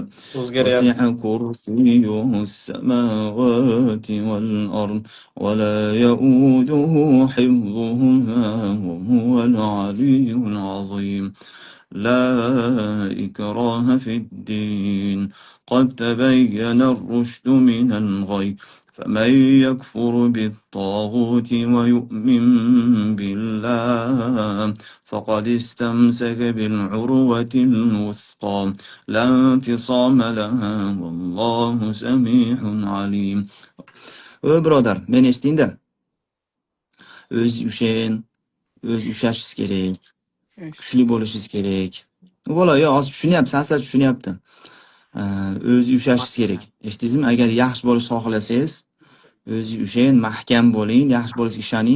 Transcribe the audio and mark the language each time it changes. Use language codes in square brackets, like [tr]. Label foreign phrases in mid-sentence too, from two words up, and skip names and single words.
[ar] وسع كرسيه السماوات والأرض ولا يؤوده حفظهما وهو العلي العظيم لا إكراه في الدين قد تبين الرشد من الغي فمن يكفر بالطاغوت ويؤمن بالله فقد استمسك بالعروة الوثقى لا انفصام لها والله سميع عليم. [uz] Brother, men eshitdingda? O'z ushashingiz kerak. Kuchli bo'lishingiz kerak. Bola, yo, hozir tushunyapti, sansa tushunyapti. O'zi ushashingiz kerak. Eshitdingizmi? Agar yaxshi bo'lishni xohlasangiz, o'zi ushang, mahkam bo'ling, yaxshi bo'lishga ishoning.